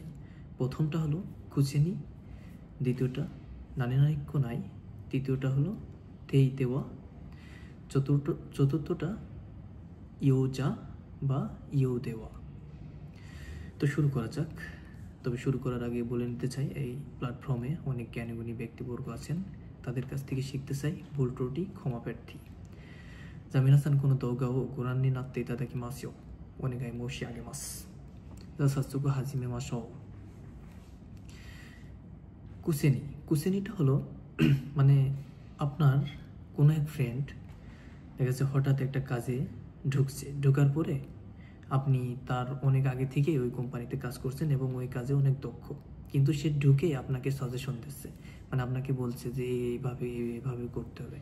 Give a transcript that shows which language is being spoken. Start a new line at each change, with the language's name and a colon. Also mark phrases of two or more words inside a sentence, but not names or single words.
Bangla: প্রথমটা হলো কুচেনি, দ্বিতীয়টা নানেনারিক্কো নাই, তৃতীয়টা হলো তেইতেওয়া, চতুর্থটা ইয়োজা বা ইয়োদেওয়া। তো শুরু করা যাক। তবে শুরু করার আগে বলে নিতে চাই, এই প্ল্যাটফর্মে অনেক জ্ঞানীগুণী ব্যক্তিবর্গ আছেন, তাদের কাছ থেকে শিখতে চাই, ভুল ত্রুটি ক্ষমা প্রার্থী।
Japanese: じゃあ皆さんこの動画をご覧になっていただきますようお願い申し上げます。じゃあ早速始めましょう。
Bangla: কুসেনি, কুসেনিটা হলো মানে আপনার কোনো এক ফ্রেন্ড দেখা যাচ্ছে হঠাৎ একটা কাজে ঢুকছে, ঢোকার পরে আপনি তার অনেক আগে থেকে ওই কোম্পানিতে কাজ করছেন এবং ওই কাজে অনেক দক্ষ, কিন্তু সে ঢুকে আপনাকে সাজেশন দিচ্ছে, মানে আপনাকে বলছে যে এইভাবে করতে হবে।